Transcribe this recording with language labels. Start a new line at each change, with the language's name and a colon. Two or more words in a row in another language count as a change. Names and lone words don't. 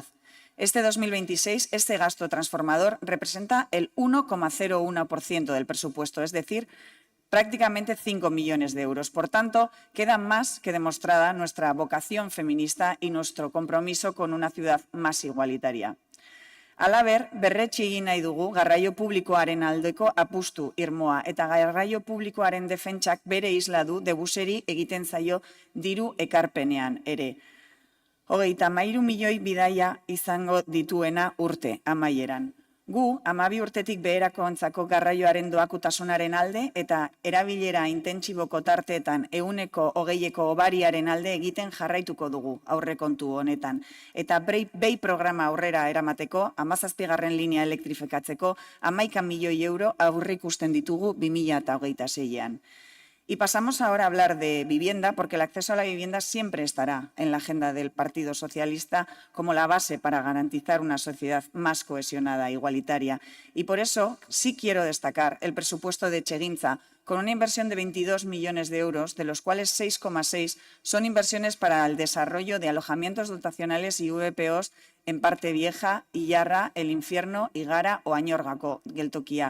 Spanish: Este 2026, este gasto transformador representa el 1,01% del presupuesto, es decir, prácticamente 5 millones de euros. Por tanto, queda más que demostrada nuestra vocación feminista y nuestro compromiso con una ciudad más igualitaria.
Basque: Halaber, berretsi egin nahi dugu garraio publikoaren aldeko apustu irmoa eta garraio publikoaren defentsak bere isla du debuseri egiten zaio diru ekarpenean ere. 33 milioi bidaia izango dituena urte amaieran. Gu, 12 urtetik beherakoentzako garraioaren doakutasunaren alde eta erabilera intentsiboko tarteetan 120% hobariaren alde egiten jarraituko dugu aurrekontu honetan. Eta BEI programa aurrera eramateko, 17. linea elektrifikatzeko, 11 milioi euro aurreikusten ditugu 2026an.
Spanish: Y pasamos ahora a hablar de vivienda, porque el acceso a la vivienda siempre estará en la agenda del Partido Socialista como la base para garantizar una sociedad más cohesionada e igualitaria. Y por eso sí quiero destacar el presupuesto de Etxegintza, con una inversión de 22 millones de euros, de los cuales 6,6 son inversiones para el desarrollo de alojamientos dotacionales y VPOs en Parte Vieja, Illarra, El Infierno, Igara o Añorgako, geltokia.